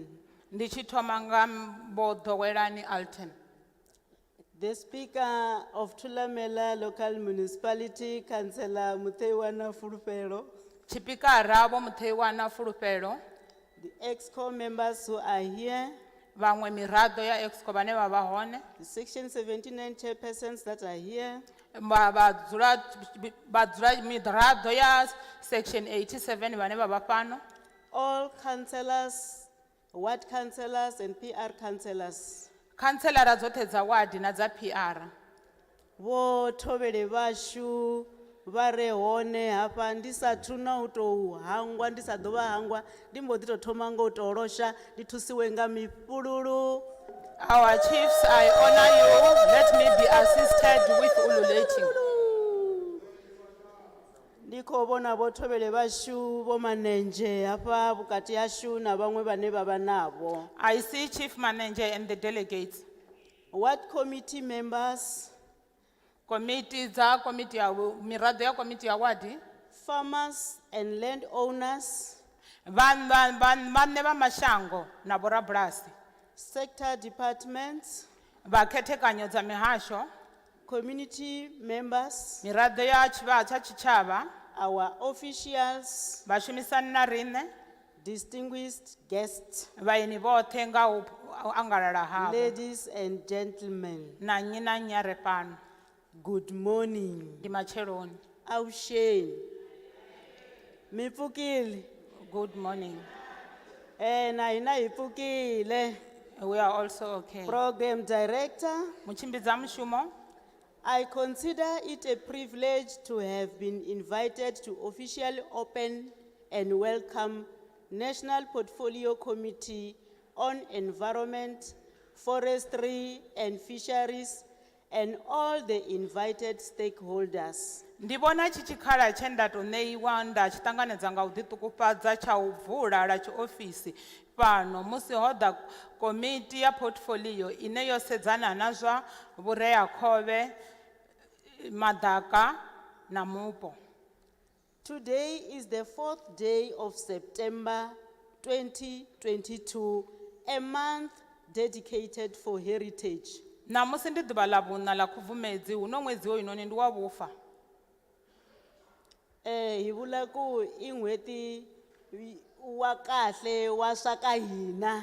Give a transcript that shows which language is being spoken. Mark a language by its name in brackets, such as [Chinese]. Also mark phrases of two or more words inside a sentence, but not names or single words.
[Venda] Ndi tshi thoma nga Vho Ḓowelani Alton. [English] The Speaker of Thulamela Local Municipality, Councillor Mutheiwana Fulufelo. [Venda] Tshipikara vho Mutheiwana Fulufelo. [English] The EXCO members who are here, [Venda] Vhaṅwe miraḓo ya EXCO vhane vha vha hone. [English] the Section 79 chairpersons that are here, [Venda] Vhadzula miraḓo ya Section 87 vhane vha vha fhano. [English] all councillors, ward councillors and PR councillors. [Venda] Khanselara dzoṱhe dza wadi na dza PR. Vho thobele vhashu vha re hone hafha ndi sathu na u tou hangwa ndi sa ḓo vha hangwa ndi mbo ḓi tou thoma nga u tou losha ndi thusiwe nga mifhululu. [English] Our chiefs, I honor you. Let me be assisted with ululating. [Venda] Ndi khou vhona vho thobele vhashu vho manenzhe hafha vhukati hashu na vhaṅwe vhane vha vha navho. [English] I see Chief Manager and the delegates. Ward committee members, [Venda] Committee ya miraḓo ya komiti ya wadi. [English] farmers and landowners, [Venda] Vhaṋe vha mashango na vhorabulasi. [English] sector departments, [Venda] Vhakhethekanyo dza mihasho. [English] community members, [Venda] Miraḓo ya tshitshavha. [English] our officials, [Venda] Vhashumisani na riṋe. [English] distinguished guests, [Venda] Vhaini vhoṱhe nga u angalala havho. [English] ladies and gentlemen, [Venda] Na nnyi na nnyi a re fhano. [English] good morning. [Venda] Ndi matsheloni. Ausheni. Mipfukile. [English] Good morning. [Tsonga] Na hina hi pfukile. [English] We are also okay. Program Director, [Venda] Mutshimbidza mushumo. [English] I consider it a privilege to have been invited to officially open and welcome National Portfolio Committee on Environment, Forestry and Fisheries and all the invited stakeholders. [Venda] Ndi vhona tshi tshikhala tshe nda tou ṋeiwa nda tshi ṱanganedza nga u ḓiṱungufhadza tsha u vula lwa tshiofisi fhano musi ho ḓa komiti ya portfolio ine yo sedzana na zwa vhureakhovhe, maḓaka na mupo. [English] Today is the 4th day of September 2022, a month dedicated for heritage. [Venda] Namusi ndi ḓuvha ḽa vhuṋa ḽa Khubvumedzi hu no ṅwedzi hoyunoni ndi wa vhufa. [Tsonga] Hi vula ku i n'hweti wa kahle wa swa ka hina.